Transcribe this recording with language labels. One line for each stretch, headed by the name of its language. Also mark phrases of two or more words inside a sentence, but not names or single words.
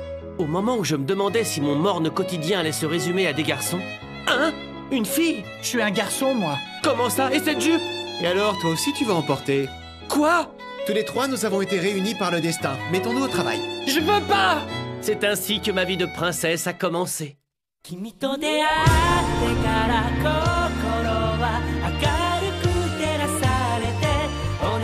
French: Au moment où je me demandais si mon morne quotidien allait se résumer à des garçons... Hein? Une fille? Je suis un garçon, moi. Comment ça? Et cette jupe? Et alors, toi aussi tu vas emporter? Quoi? Tous les trois, nous avons été réunis par le destin. Mettons-nous au travail. Je veux pas! C'est ainsi que ma vie de princesse a commencé.
Japanese: 君と出会ってから心は明るく照らされて同